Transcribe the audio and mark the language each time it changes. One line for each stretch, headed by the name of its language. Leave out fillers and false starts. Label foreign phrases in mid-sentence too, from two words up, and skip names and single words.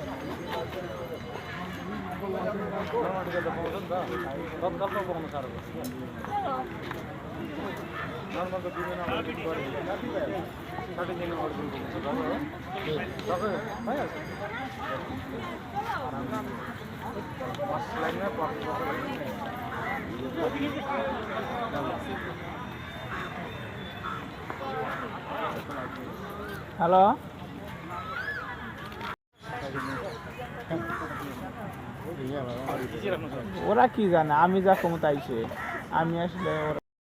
Nepali: नर्मल गर्दा पाउँछ नि त, तत्कालमा पाउनु साह्रो पर्छ क्या। नर्मल त दिँदैन अर्डर गरेँ कति भयो 60 दिन अर्डर गर्नुहुन्छ तपाईँ हो तपाईँ भइहाल्छ फर्स्ट लाइनमै पर्छ।
Bangla: হ্যালো ওরা কি জানে, আমি যা ক্ষমতা আইছে আমি আসলে